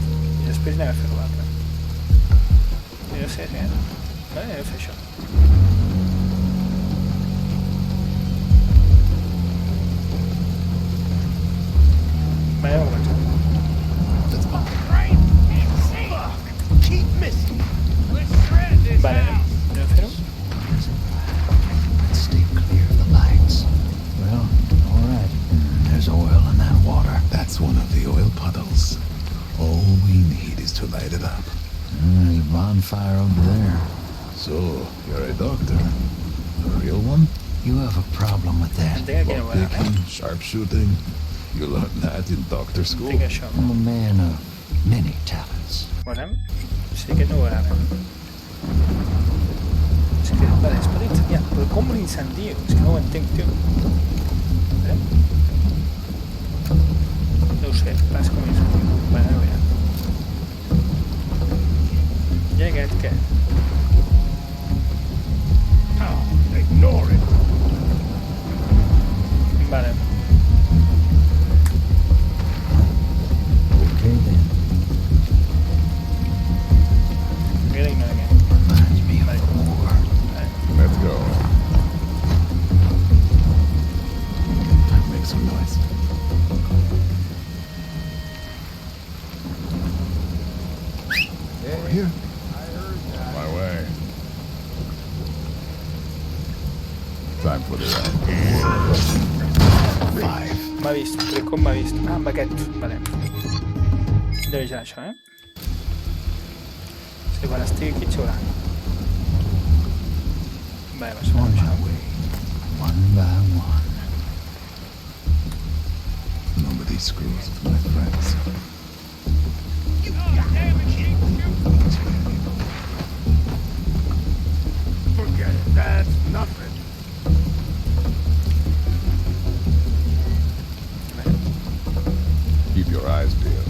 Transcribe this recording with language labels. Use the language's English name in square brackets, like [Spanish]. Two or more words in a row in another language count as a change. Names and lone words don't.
[Catalan] I després anem a fer l'altre. I no sé, vale, anem a fer això. Vale, anem a començar. Vale, anem a fer-ho. [English] Let's stay clear of the lights. Well, all right. There's oil in that water. That's one of the oil puddles. All we need is to light it up. There's a bonfire over there. So, you're a doctor? A real one? You have a problem with that. [Catalan] Entenc que no ho agrada. [English] Lockpicking, sharpshooting. You learned that in doctor school. [Catalan] Entenc això. [English] I'm a man of many talents. [Catalan] Posem. Sí que no ho agrada. És que, vale, es pot incendiar. Però com l'incendio? És que no ho entenc, tio. No ho sé, pas com l'incendio. Vale, a veure. I aquest què? [English] Ignore it. [Catalan] Vale. [English] Okay then. [Catalan] Aquest ignora què. [English] Reminds me of the war. Let's go. Make some noise. Over here. My way. Time for the ride. 5. [Catalan] M'ha vist, però com m'ha vist? Ah, amb aquest. Vale. Deu ja això, eh? Sí, quan estigui aquí xiurà. Vale, va sonar [English] On [Catalan] això. [English] my way. One by one. Nobody screws with my friends. That's nothing. Keep your eyes peeled.